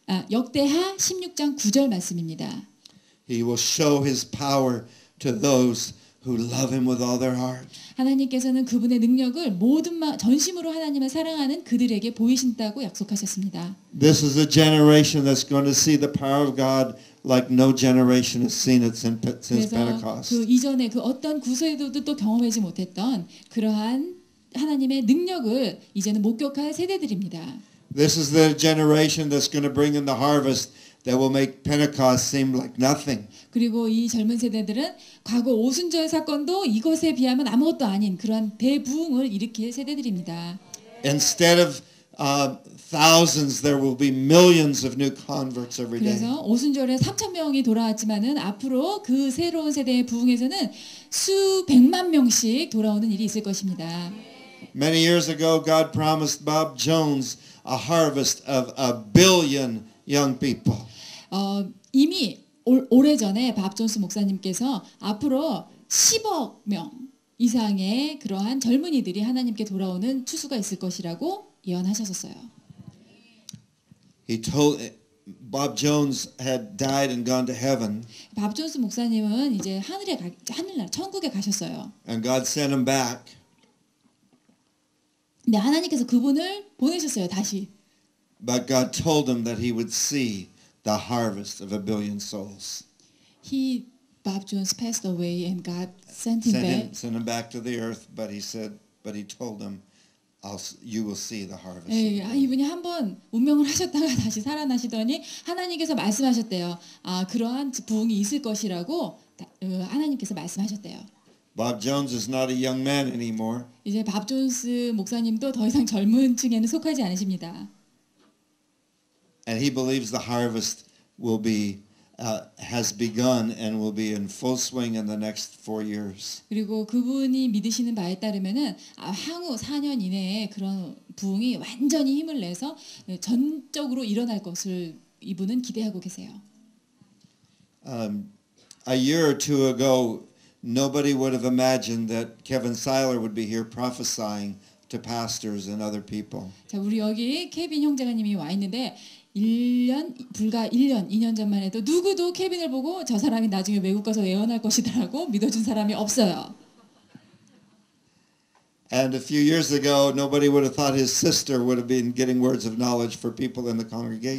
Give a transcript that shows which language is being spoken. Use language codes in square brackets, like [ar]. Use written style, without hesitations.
[ko] 역대하 16장 9절 말씀입니다. [en] He will show His power to those who love Him with all their heart. [ko] 하나님께서는 그분의 능력을 모든 전심으로 하나님을 사랑하는 그들에게 보이신다고 약속하셨습니다. [en] This is a generation that's going to see the power of God like no generation has seen it since [ko] 그래서 [en] Pentecost. [ko] 그 이전에 그 어떤 구세대도 경험하지 못했던 그러한 하나님의 능력을 이제는 목격할 세대들입니다. [en] This is the generation that's going to bring in the harvest that will make Pentecost seem like nothing. [ko] 그리고 이 젊은 세대들은 과거 오순절 사건도 이것에 비하면 아무것도 아닌 그러한 대부흥을 일으킬 세대들입니다. [en] Instead of thousands, there will be millions of new converts every day. [ko] 그래서 오순절에 3,000명이 돌아왔지만은 앞으로 그 새로운 세대의 부흥에서는 수백만 명씩 돌아오는 일이 있을 것입니다. [en] Many years ago, God promised Bob Jones a harvest of 1 billion young people. [ko] 이미 오래전에 밥 존스 목사님께서 앞으로 10억 명 이상의 그러한 젊은이들이 하나님께 돌아오는 추수가 있을 것이라고 예언하셨었어요. [en] He told Bob Jones had died and gone to heaven. [ko] 밥 존스 목사님은 이제 하늘날 천국에 가셨어요. [en] And God sent him back. [ko] 근데 하나님께서 그분을 보내셨어요, 다시. [en] But God told him that he would see the harvest of 1 billion souls. Bob Jones passed away and God sent him back. Sent him back to the earth, but he told him, you will see the harvest. [ko] 이분이 한번 운명을 하셨다가 다시 살아나시더니 하나님께서 말씀하셨대요. 그러한 부흥이 있을 것이라고 하나님께서 말씀하셨대요. [en] Bob Jones is not a young man anymore. [ko] 이제 밥 존스 목사님도 더 이상 젊은 층에는 속하지 않으십니다. [en] And he believes the harvest will be has begun and will be in full swing in the next 4 years. [ko] 그리고 그분이 믿으시는 바에 따르면은 향후 4년 이내에 그런 부흥이 완전히 힘을 내서 전적으로 일어날 것을 이분은 기대하고 계세요. [en] A year or two ago, nobody would have imagined that Kevin Seiler would be here prophesying to pastors and other people. [ko] 자, 우리 여기 케빈 형제가님이 와 있는데 불과 1년, 2년 전만 해도 누구도 케빈을 보고 저 사람이 나중에 외국 가서 예언할 것이다라고 믿어준 사람이 없어요. [en] And a few years ago, nobody would have thought his sister would have been getting words of knowledge for people in the congregation.